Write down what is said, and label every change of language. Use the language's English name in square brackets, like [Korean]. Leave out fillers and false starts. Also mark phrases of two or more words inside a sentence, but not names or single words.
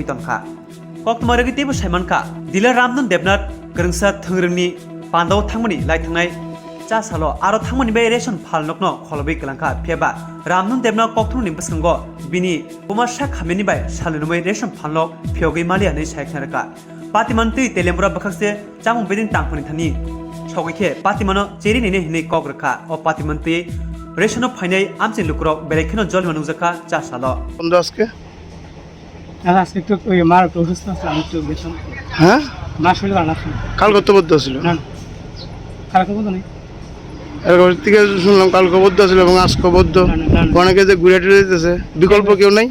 [Kok Borok] तंखा कक्तमारगि तेबो सैमानका दिलार रामदन देवनाथ गरंसा थंगरंनि पान्दाव थांमनि लाइथांनाय चासालो आरो थांमनि बे रेशन फालनकनो खलबै कलांखा फेबा रामदन देवना कक्थुनि बसंगो बिनि कुमारसा खामेनि बाय सालुनुमै रेशन फालनक फेगै मालियानै सायखनारका पातिमानति तेलेमबरा बखसे चामु बेदिन तांफनि थानि सगैखे पातिमानो चेरि नेने हिनै कग्रखा अ पातिमानति रेशन फाइनाय आमसे लुक्रो बेलेखनो जल मनुजका चासालो [Bangla] বন্ধ আজকে আজকে তো ওই মার তো অসুস্থ আছে আমি তো বেতন হ্যাঁ মা শরীর ভালো না কাল কত বদ্ধ ছিল না খারাপ কথা নেই এরপর থেকে শুনলাম কাল বদ্ধ ছিল এবং আজকে বদ্ধ অনেকে যে ঘুরে টুরে দিতেছে বিকল্প কেউ নাই